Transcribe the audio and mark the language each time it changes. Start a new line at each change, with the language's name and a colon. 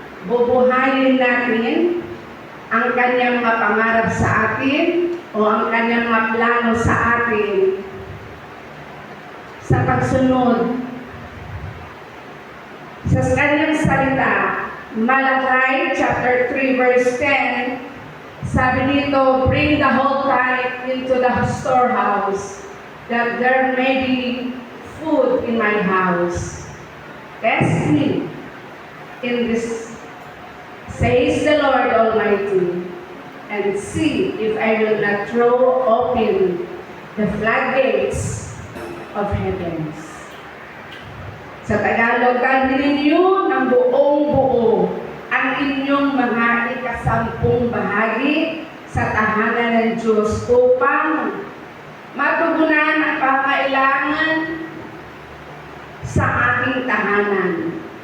Filipino: Bubuhayin natin ang kanyang mga pangarap sa atin o ang kanyang mga plano sa atin sa pagsunod sa kanyang salita.
English: Malachi chapter 3 verse 10,
Filipino: sabi dito,
English: bring the whole tithe into the storehouse, that there may be food in my house. Test me in this, says the Lord Almighty, and see if I will not throw open the floodgates of heavens.
Filipino: Sa Tagalog, dalhin niyo ng buong-buo ang inyong mga ikasampung bahagi sa tahanan ng Diyos upang matugunan ang pangailangan sa aking tahanan.